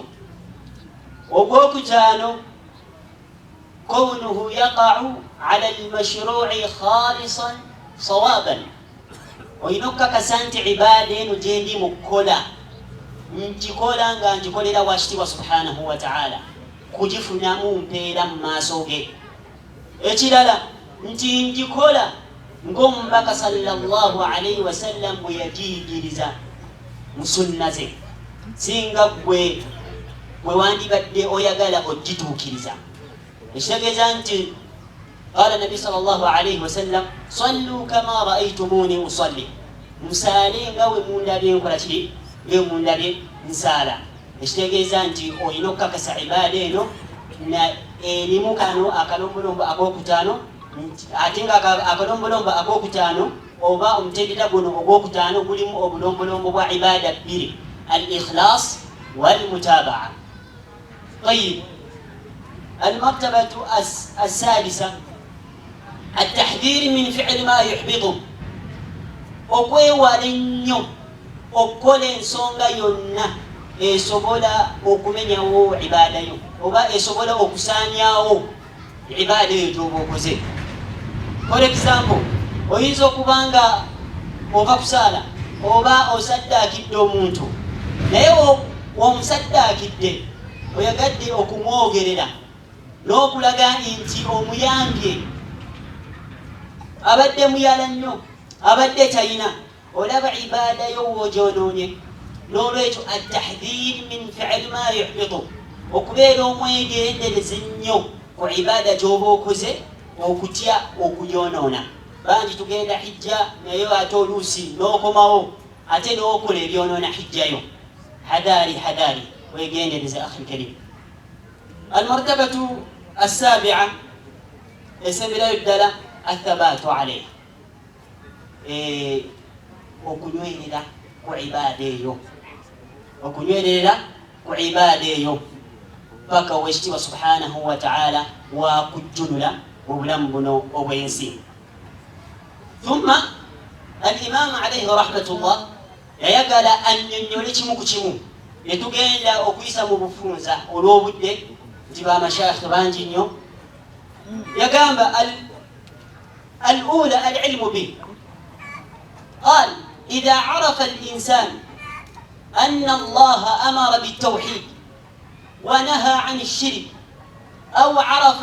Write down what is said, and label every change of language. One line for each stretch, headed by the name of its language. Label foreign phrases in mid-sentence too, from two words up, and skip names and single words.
Ganda: Ogwokutaano
Arabic: كونه يقع على المشروع خالصا صوابا,
Ganda: oyina okukakasa nti ibaada eno gyendi mu kukola nkikola nga ngikolera wakitiibwa
Arabic: سبحانه وتعالى,
Ganda: kugifunamu mpeera mu maaso ge. Ekirala nti ngikola ng'omubaka
Arabic: صلى الله عليه وسلم
Ganda: bwe yagiyigiriza mu sunna ze, singa gwe wandibadde oyagala ogituukiriza. Ekitegeeza nti
Arabic: قال النبي صلى الله عليه وسلم صلوا كما رأيتموني أصلي,
Ganda: musaale nga we mundabye nkola kiri, nga mundabye nsaala. Ekitegeeza nti olina okukakasa ibaada eno na erimu kano akalombolombo akokutaano, ate nga akalombolombo akokutaano oba omutendera guno ogwokutaano gulimu obulombolombo bwa ibaada bbiri,
Arabic: الإخلاص والمتابعة. طيب المرتبة السادسة التحذير من فعل ما يحبطه،
Ganda: okwewala ennyo okukola ensonga yonna esobola okumenyawo ibaada yo oba esobola okusaanyawo ibaada eyo gy'oba okoze.
English: For example,
Ganda: oyinza okubanga ova kusaala oba osaddaakidde omuntu naye omusaddaakidde oyagadde okumwogerera n'okulaga nti omuyambye abadde muyala nnyo abadde talina olaba ibaada yo w'ogyonoonye n'olwekyo
Arabic: التحذير من فعل ما يحبطه
Ganda: okubeera omwegendereze nnyo ku ibaada gy'oba okoze okutya okugyonoona bangi tugenda hijja naye ate oluusi n'okomawo ate n'okola ebyonoona hijjayo hadari wegendereze
Arabic: أخي كريم المرتبة السابعة
Ganda: esemberayo ddala
Arabic: الثبات عليها
Ganda: okunywerera ku ibaada eyo paka owekitiibwa
Arabic: سبحانه وتعالى
Ganda: wakujjunula obulamu buno obwensi.
Arabic: ثم الإمام عليه رحمة الله
Ganda: yayagala annyonnyole kimu ku kimu netugenda okuyisa mu bufunza olw'obudde nti bamashayikh bangi nnyo.
Arabic: يقام الأولى العلم به. قال إذا عرف الإنسان أن الله أمر بالتوحيد ونهى عن الشرك أو عرف